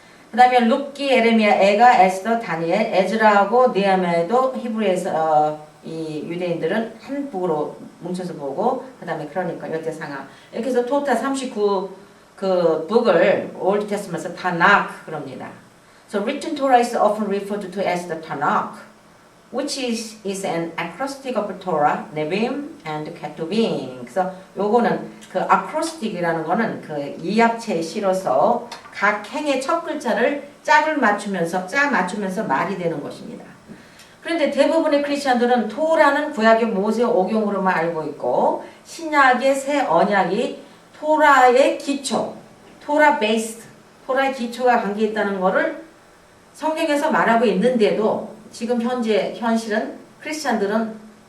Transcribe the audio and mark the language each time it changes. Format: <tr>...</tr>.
<ko>그 다음에 룻기, 에레미야, 에가, 에스더, 다니엘, 에즈라하고 느헤미야도 히브리에서 이 유대인들은 한 북으로 뭉쳐서 보고 그 다음에 크로니커, 열대상하 이렇게 해서 토탈 39 그 북을 올드 테스트먼트에서 타낙 그럽니다.</ko> <en>So written Torah is often referred to as the Tanakh, which is an acrostic of Torah, Nevi'im, and Ketuvim.</en> <ko>그래서 요거는 그 acrostic이라는 거는 그 이합체에 실어서 각 행의 첫 글자를 짝 맞추면서 말이 되는 것입니다. 그런데 대부분의 크리스천들은 토라는 구약의 모세 오경으로만 알고 있고 신약의 새 언약이 토라의 기초, 토라 베이스드, 토라의 기초가 관계 있다는 것을 성경에서 말하고 있는데도 지금 현실은 크리스찬들은</ko>